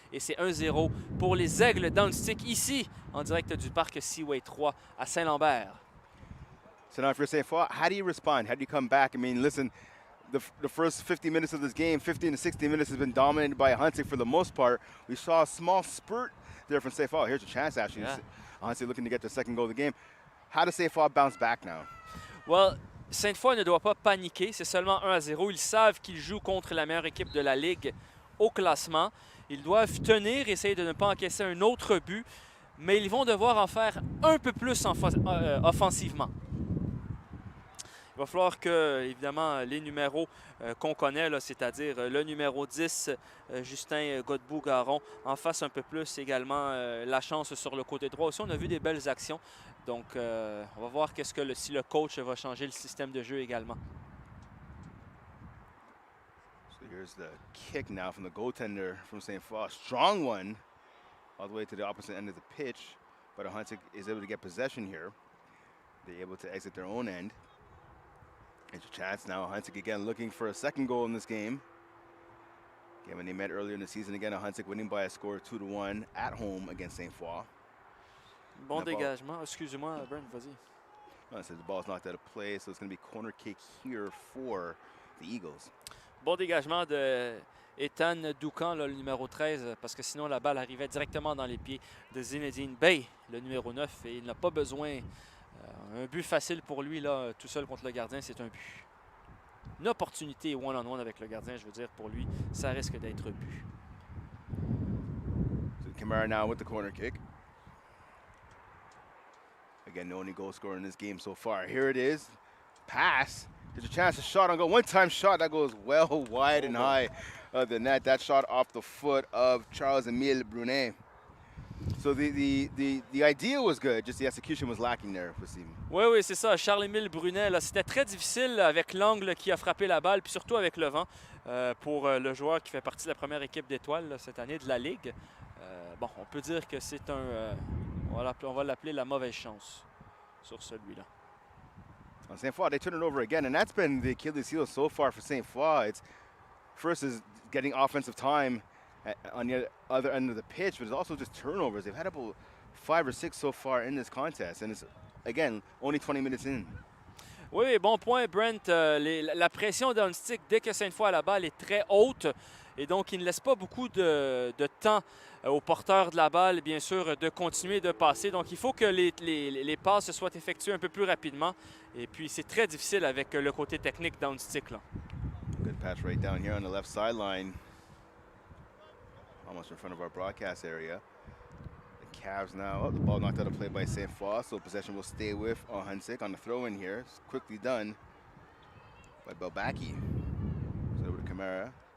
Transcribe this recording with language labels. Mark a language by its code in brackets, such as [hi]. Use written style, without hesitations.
[fr] Et c'est 1-0 pour les Aigles d'Ahuntsic ici, en direct du parc Seaway 3 à Saint-Lambert. [en] So now if you're Sainte Foy, how do you respond? How do you come back? I mean, listen, the first 50 minutes of this game, 15 to 60 minutes has been dominated by Ahuntsic for the most part. We saw a small spurt there from Sainte Foy. Here's a chance, actually. Yeah. Ahuntsic looking to get the second goal of the game. How does Sainte Foy bounce back now? [fr] Well, Sainte Foy ne doit pas paniquer. C'est seulement 1-0. Ils savent qu'ils jouent contre la meilleure équipe de la Ligue au classement. Ils doivent tenir, essayer de ne pas encaisser un autre but, mais ils vont devoir en faire un peu plus offensivement. Il va falloir que, évidemment, les numéros qu'on connaît, c'est-à-dire le numéro 10, Justin Godbout-Garon, en fassent un peu plus également la chance sur le côté droit. Aussi, on a vu des belles actions. Donc, on va voir si le coach va changer le système de jeu également. [en] So here's the kick now from the goaltender from Sainte Foy. Strong one all the way to the opposite end of the pitch. But Ahuntsic is able to get possession here. They're able to exit their own end. It's a chance now. Ahuntsic again looking for a second goal in this game. Again, when they met earlier in the season, again, Ahuntsic winning by a score of 2-1 at home against Sainte Foy. [fr] Bon dégagement. Excusez-moi, Brent, vas-y. [en] No, so the ball's knocked out of play, so it's going to be corner kick here for the Eagles. [fr] Bon dégagement de Ethan Doucan, le numéro 13, parce que sinon la balle arrivait directement dans les pieds de Zinedine Bey, le numéro 9, et il n'a pas besoin. Un but facile pour lui, là, tout seul contre le gardien, c'est un but. Une opportunité one-on-one avec le gardien, je veux dire, pour lui, ça risque d'être un but. [en] So Camara now with the corner kick. Again, the only goal scorer in this game so far. Here it is. Pass. There's a chance to shot on goal. One-time shot that goes well wide and high of the net. That shot off the foot of Charles-Émile Brunet. So the idea was good, just the execution was lacking there for Simon. [fr] Oui, c'est ça. Charles-Émile Brunet, c'était très difficile avec l'angle qui a frappé la balle, puis surtout avec le vent, pour le joueur qui fait partie de la première équipe d'étoiles cette année de la Ligue. Bon, on peut dire que c'est on va l'appeler la mauvaise chance sur celui-là. [en] On Sainte Foy, they turn it over again, and that's been the Achilles heel so far for Sainte Foy. It's first is getting offensive time on the other end of the pitch, but it's also just turnovers. They've had about 5 or 6 so far in this contest, and it's, again, only 20 minutes in. [fr] Oui, bon point, Brent. La pression d'Ahuntsic, dès que Sainte Foy a la balle, est très haute, et donc il ne laisse pas beaucoup de temps aux porteurs de la balle, bien sûr, de continuer de passer. Donc il faut que les passes soient effectuées un peu plus rapidement, et puis c'est très difficile avec le côté technique d'Ahuntsic. [en] Good pass right down here on the left sideline. Almost in front of our broadcast area. The Cavs now, the ball knocked out of play by Sainte Foy, so possession will stay with Ahuntsic on the throw-in here. It's quickly done by Belbaki. So over to Camara.